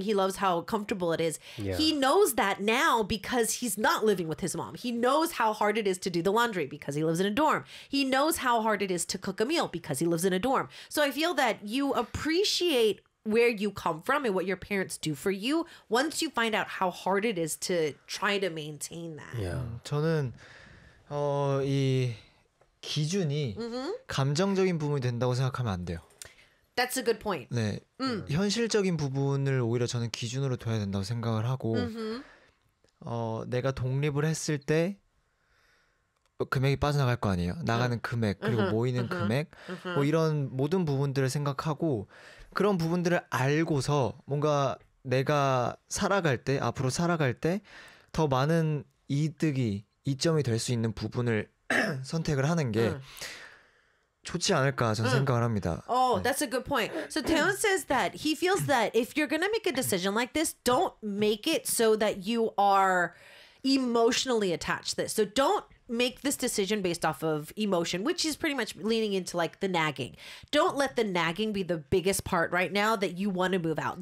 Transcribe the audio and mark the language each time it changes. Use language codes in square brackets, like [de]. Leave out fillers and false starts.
[en] He loves how comfortable it is. Yeah. He knows that now because he's not living with his mom. He knows how hard it is to do the laundry because he lives in a dorm. He knows how hard it is to cook a meal because he lives in a dorm. So I feel that you appreciate where you come from and what your parents do for you once you find out how hard it is to try to maintain that. Yeah. [ko] 저는 이 기준이 감정적인 부분이 된다고 생각하면 안 돼요. [en] That's a good point. [ko] 네. 현실적인 부분을 오히려 저는 기준으로 둬야 된다고 생각을 하고 내가 독립을 했을 때 금액이 빠져나갈 거 아니에요. 나가는 금액 그리고 모이는 금액 뭐 이런 모든 부분들을 생각하고 그런 부분들을 알고서 뭔가 내가 살아갈 때 앞으로 살아갈 때 더 많은 이득이 이점이 될 수 있는 부분을 선택을 하는 게 좋지 않을까 전 생각을 합니다. [en] Oh, that's a good point. So Taeyeon says that he feels that if you're gonna make a decision like this, don't make it so that you are emotionally attached to this. So don't make this decision based off of emotion, which is pretty much leaning into like the nagging. Don't let the nagging be the biggest part right now that you want to move out.